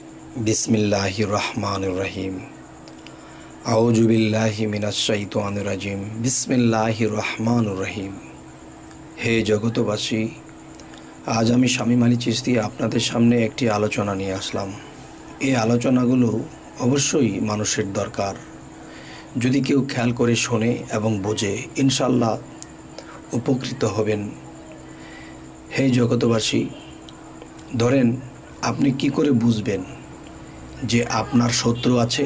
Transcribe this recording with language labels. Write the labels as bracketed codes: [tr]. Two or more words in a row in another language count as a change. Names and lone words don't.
[ar] بسم الله الرحمن الرحيم أعوذ بالله من الشيطان الرجيم بسم الله الرحمن الرحيم. [bn] হে জগতবাসী, আজ আমি শামীম आলী চিশতি আপনাদের সামনে একটি আলোচনা নিয়ে আসলাম। এই আলোচনাগুলো অবশ্যই মানুষের দরকার। যদি কেউ খেয়াল করে শোনে এবং বোঝে, ইনশাআল্লাহ উপকৃত হবেন। হে জগতবাসী, ধরেন আপনি কি করে বুঝবেন যে আপনার শত্রু আছে?